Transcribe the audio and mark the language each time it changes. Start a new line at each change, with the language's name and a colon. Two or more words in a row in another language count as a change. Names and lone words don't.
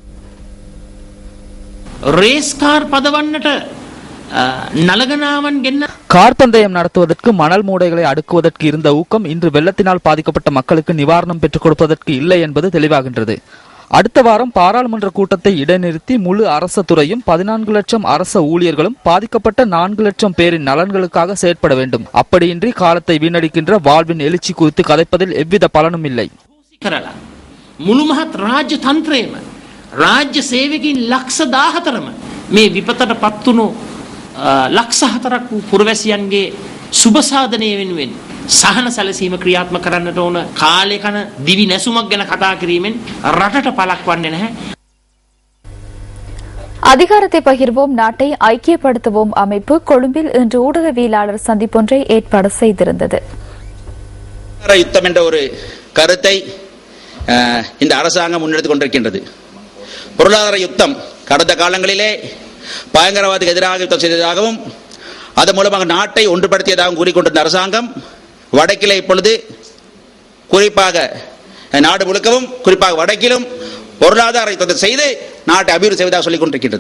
Tamil: கார் பந்தயம் நடத்துவதற்கு மணல் மூடைகளை அடுக்குவதற்கு இருந்த ஊக்கம் இன்று வெள்ளத்தினால் பாதிக்கப்பட்ட மக்களுக்கு நிவாரணம் பெற்றுக் கொடுப்பதற்கு இல்லை என்பது தெளிவாகின்றது. அடுத்த வாரம் பாராளுமன்ற கூட்டத்தை இடைநிறுத்தி முழு அரசு துறையும் 14 லட்சம் அரச ஊழியர்களும் பாதிக்கப்பட்ட 4 லட்சம் பேரின் நலன்களுக்காக செயற்பட வேண்டும். அப்படியின்றி காலத்தை வீணடிக்கின்ற வாழ்வின் எழுச்சி குறித்து கதைப்பதில் எவ்வித பலனும் இல்லை.
Sinhala: මුළුමහත් රාජ්‍ය තන්ත්‍රයේම රාජ්‍ය සේවකයන් ලක්ෂ 14ම මේ විපතට පත්වුණු ලක්ෂ 4ක් වූ පුරවැසියන්ගේ සුබ සාධනය වෙනුවෙන් සහන සැලසීම ක්‍රියාත්මක කරන්නට ඕන කාලේ කන දිවි නැසුමක් ගැන කතා කිරීමෙන් රටට පළක් වන්නේ නැහැ.
Tamil: அதிகாரத்தை பகிர்வோம், நாட்டை ஐக்கியப்படுத்துவோம் அமைப்பு கொழும்பில் இன்று ஊடகவியலாளர் சந்திப்பொன்றை ஏற்பாடு செய்திருந்தது. யுத்தம் என்ற ஒரு கருத்தை இந்த அரசாங்கம் முன்னெடுத்துக் கொண்டிருக்கின்றது. பொருளாதார யுத்தம் கடந்த காலங்களிலே பயங்கரவாதத்துக்கு எதிராக யுத்தம் செய்ததாகவும் அதன் மூலமாக நாட்டை ஒன்றுபடுத்தியதாகவும் கூறிக்கொண்டிருந்த அரசாங்கம் வடக்கிலே இப்பொழுது குறிப்பாக நாடு முழுக்கவும் குறிப்பாக வடக்கிலும் பொருளாதார யுத்தத்தை செய்து நாட்டை அபிவிருத்தி செய்வதாக சொல்லிக் கொண்டிருக்கின்றது.